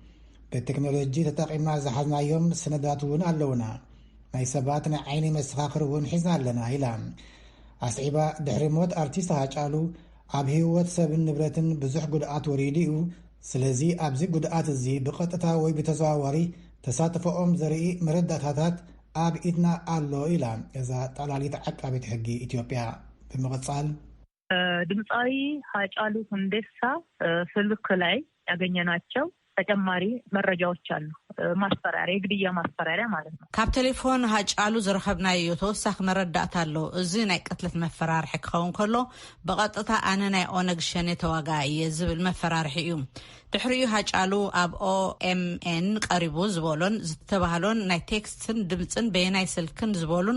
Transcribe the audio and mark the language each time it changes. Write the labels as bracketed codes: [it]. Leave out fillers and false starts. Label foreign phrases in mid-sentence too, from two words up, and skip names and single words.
[ti] ብቴክኖሎጂ ተጠቒምና ዝሓዝናዮም ሰነዳት እውን ኣለውና ናይ ሰባት ናይ ዓይኒ መሰኻኽር እውን ሒዝና ኣለና ኢላ ኣስዒባ ድሕሪ ሞት ኣርቲስት ሃጫሉ ኣብ ህይወት ሰብን ንብረትን ብዙሕ ጉድኣት ወሪዱ እዩ ስለዚ ኣብዚ ጉድኣት እዚ ብቐጥታ ወይ ብተዘዋዋሪ ተሳትፎኦም ዘርኢ መረዳእታታት ኣብ ኢድና ኣሎ ኢላ እዛ ጠላሊት ዓቃቢት ሕጊ ኢትዮጵያ ብምቕጻል [am] ድምፃዊ ሃጫሉ ሁንዴሳ ስልክ ላይ ያገኘናቸው ተጨማሪ መረጃዎች አሉ ማስፈራሪያ ግድያ ማስፈራሪያ ማለት ነው [ti] ካብ ቴሌፎን ሃጫሉ ዝረኸብናዮ ተወሳኺ መረዳእታ ኣሎ እዚ ናይ ቅትለት መፈራርሒ ክኸውን ከሎ ብቐጥታ ኣነ ናይ ኦነግ ሸኔ ተዋጋኢ እየ ዝብል መፈራርሒ እዩ ድሕሪኡ ሃጫሉ ኣብ OMN ቀሪቡ ዝበሎን ዝተባህሎን ናይ ቴክስትን ድምፅን በየናይ ስልክን ዝበሉን